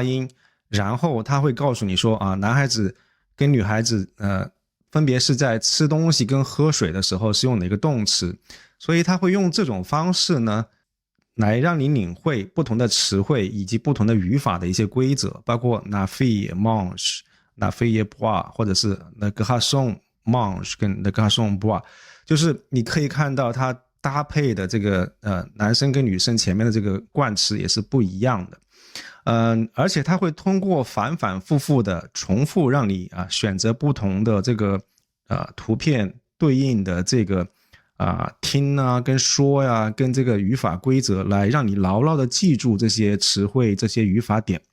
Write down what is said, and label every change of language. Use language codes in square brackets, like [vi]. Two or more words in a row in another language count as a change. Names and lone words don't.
[zh] 音，然后他会告诉你说男孩子跟女孩子分别是在吃东西跟喝水的时候是用哪个动词，所以他会用这种方式呢来让你领会不同的词汇以及不同的语法的一些规则，包括 [fr] la fille mange la fille boit [zh] 或者是 [fr] le garçon mange [zh] 跟 [fr] le garçon boit， [zh] 就是你可以看到它搭配的这个男生跟女生前面的这个冠词也是不一样的。而且它会通过反反复复的重复，让你选择不同的这个图片对应的这个听跟说呀，跟这个语法规则，来让你牢牢的记住这些词汇、这些语法点。